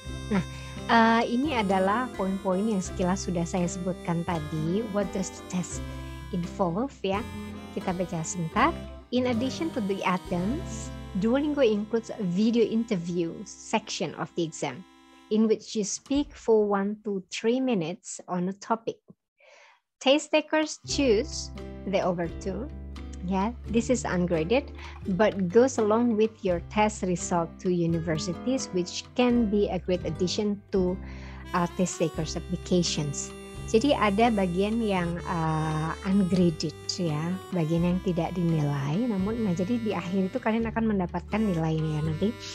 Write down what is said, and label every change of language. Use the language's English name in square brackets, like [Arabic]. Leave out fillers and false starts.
[Indonesian] Nah, ini adalah poin-poin yang sekilas sudah saya sebutkan tadi. [English] What does the test involve, ya? [Indonesian] Kita baca sebentar. [English] In addition to the items, Duolingo includes a video interview section of the exam, in which you speak for 1 to 3 minutes on a topic. Test takers choose the over 2. Yeah, this is ungraded, but goes along with your test result to universities, which can be a great addition to test takers applications. [Indonesian] Jadi ada bagian yang ungraded, ya, bagian yang tidak dinilai. Namun, jadi di akhir itu kalian akan mendapatkan nilainya nanti.